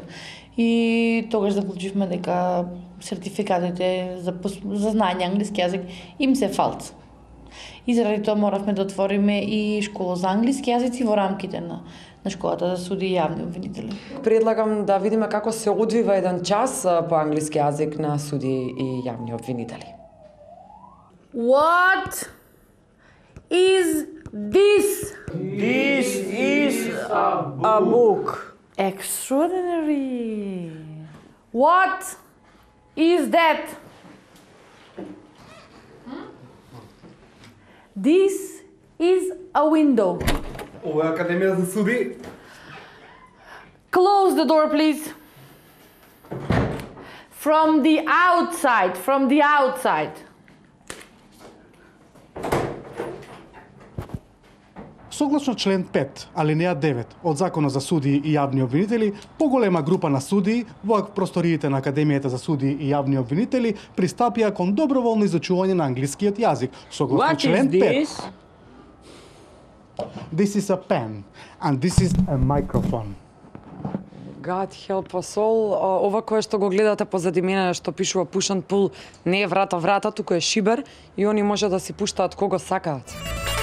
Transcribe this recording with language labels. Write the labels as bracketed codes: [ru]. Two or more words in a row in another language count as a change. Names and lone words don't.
[mk] И тогаш заклучивме дека сертификатите за знаење англиски јазик им се фалс. И заради тоа моравме да отвориме и школа за англиски јазици во рамките на школата за суди и јавни обвинители. Предлагам да видиме како се одвива еден час по англиски јазик на суди и јавни обвинители. [en] What is this? This is a book. Extraordinary. What is that? This is a window. [mk] Ова е Академија за суди. [en] Close the door, please. From the outside, from the outside. [mk] Согласно член 5, алинеја 9 од Законот за суди и јавни обвинители, поголема група на судии во просториите на Академијата за суди и јавни обвинители пристапија кон доброволно изучување на англискиот јазик. Согласно член 5. [en] This is a pen and this is a microphone. God help us all. [mk] Ова кое што го гледате позади мене што пишува [en] push and pull [mk] не е врата, туку е шибер и они може да си пуштаат кого сакаат.